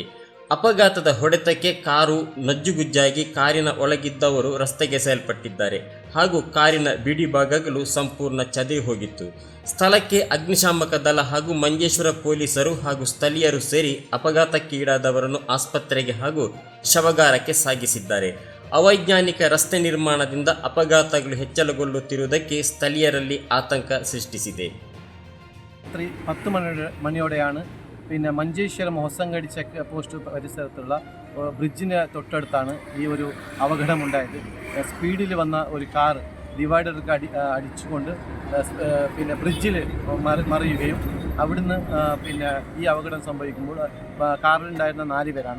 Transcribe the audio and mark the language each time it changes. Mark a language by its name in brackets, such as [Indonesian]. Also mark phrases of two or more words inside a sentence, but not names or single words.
[Kannada] ಅಪಘಾತದ ಹೊಡೆತಕ್ಕೆ ಕಾರು ನಜ್ಜುಗುಜ್ಜಾಗಿ ಕಾರಿನ ಒಳಗಿದ್ದವರು ರಸ್ತೆಗೆಸೆಯಲ್ಪಟ್ಟಿದ್ದಾರೆ ಹಾಗೂ ಕಾರಿನ ಬಿಡಿ ಭಾಗಗಳು ಸಂಪೂರ್ಣ ಚದುರಿ ಹೋಗಿತ್ತು. ಸ್ಥಳಕ್ಕೆ ಅಗ್ನಿಶಾಮಕ ದಳ ಹಾಗೂ ಮಂಜೇಶ್ವರ ಪೊಲೀಸರು ಹಾಗೂ ಸ್ಥಳೀಯರು ಸೇರಿ ಅಪಘಾತಕ್ಕೀಡಾದವರನ್ನು ಆಸ್ಪತ್ರೆಗೆ ಹಾಗೂ ಶವಗಾರಕ್ಕೆ ಸಾಗಿಸಿದ್ದಾರೆ. ಅವೈಜ್ಞಾನಿಕ ರಸ್ತೆ ನಿರ್ಮಾಣದಿಂದ ಅಪಘಾತಗಳು ಹೆಚ್ಚಳಗೊಳ್ಳುತ್ತಿರುವುದಕ್ಕೆ ಸ್ಥಳೀಯರಲ್ಲಿ ಆತಂಕ സൃഷ്ടിಸಿದೆ. [Malayalam] 10 മണിയോടെയാണ് പിന്നെ മഞ്ചേശ്വരം ഹൊസങ്കടി [English] check post [Malayalam] പരിസരത്തുള്ള ബ്രിഡ്ജിന് തൊട്ടടുത്താണ് ഈ ഒരു അപകടമുണ്ടായത്. സ്പീഡിൽ വന്ന ഒരു കാർ ഡിവൈഡർക്ക് അടിച്ചുകൊണ്ട് പിന്നെ ബ്രിഡ്ജിൽ മറിയുകയും അവിടുന്ന് പിന്നെ ഈ അപകടം സംഭവിക്കുമ്പോൾ കാറിലുണ്ടായിരുന്ന 4 പേരാണ്.